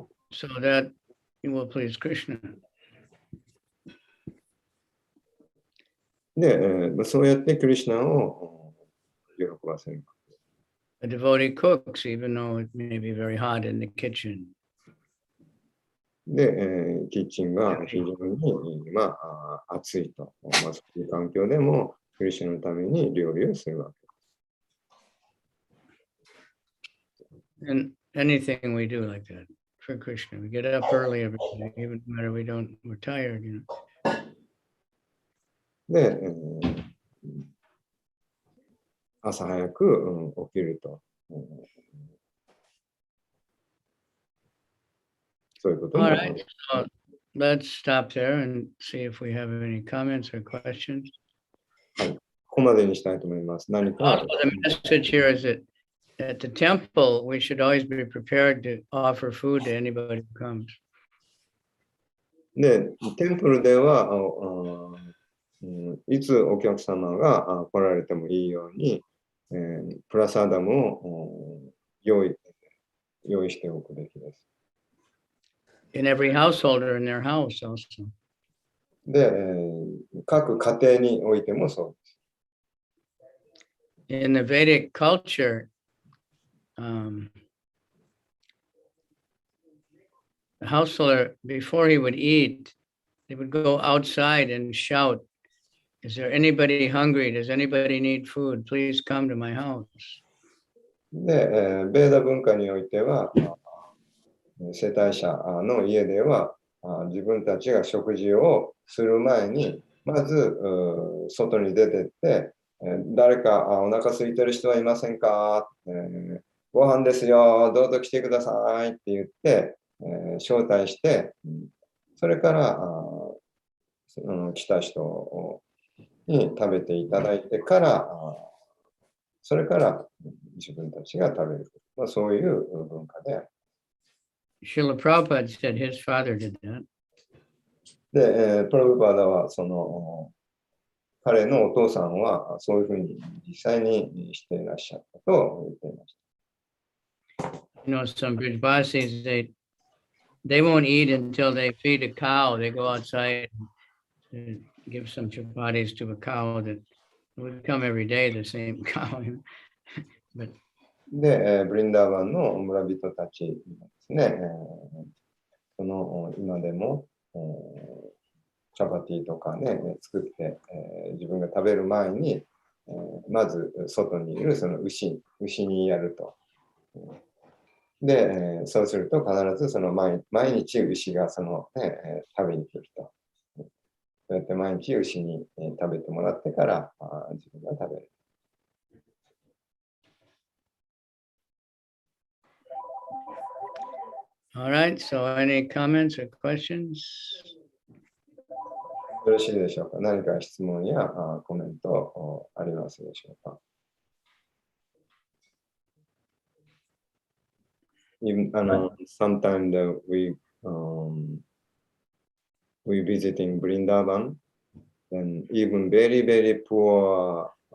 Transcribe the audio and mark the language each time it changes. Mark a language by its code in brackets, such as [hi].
[en] So that you will please Krishna. [ja] で、そうやってクリシュナを喜ばせる。 [en] A devotee cooks, even though it may be very hot in the kitchen. [ja] で、キッチンが非常に、暑いと、そういう環境でもクリシュナのために料理をするわけです。 [en] And anything we do like that for Krishna, we get up early every day, even no matter we're tired, [ja] で、朝早く、起きると。そういうことも。 [en] All right, so let's stop there and see if we have any comments or questions. [ja] はい、ここまでにしたいと思います。何か。 [en] Also, the message here is that at the temple, we should always be prepared to offer food to anybody who comes. [ja] で、テンプルではいつお客様が来られてもいいように、プラサダムを用意しておくべきです。 [en] In every householder in their house also. [ja] で、各家庭においてもそうです。 [en] In the Vedic culture, the householder, before he would eat, they would go outside and shout, "Is there anybody hungry? Does anybody need food? Please come to my house." [ja] で、ベーダ文化においては、世帯者の家では、自分たちが食事をする前に、まず外に出てって、誰かお腹空いてる人はいませんか、ご飯ですよ、どうぞ来てくださいって言って、招待して、それから来た人に食べていただいてから、それから自分たちが食べる。そういう文化で。 [en] Srila Prabhupada said his father did that. [ja] で、プラブパダはその彼のお父さんはそういうふうに実際にしていらっしゃったと言っていました。 [en] Some Brijbasis, they won't eat until they feed a cow. They go outside and give some chapatis to a cow that would come every day, the same cow. But [ja] で、ブリンダーバンの村人たちですね、その今でも、チャパティとかね、作って、自分が食べる前に、まず外にいるその牛にやると。で、そうすると必ずその毎日牛がその、食べに来ると。そうやって毎日牛に食べてもらってから自分が食べる。 [en] all right, so any comments or questions? [ja] よろしいでしょうか。何か質問やコメントありますでしょうか。 [en] Even, sometimes we visiting Brindavan, then even very poor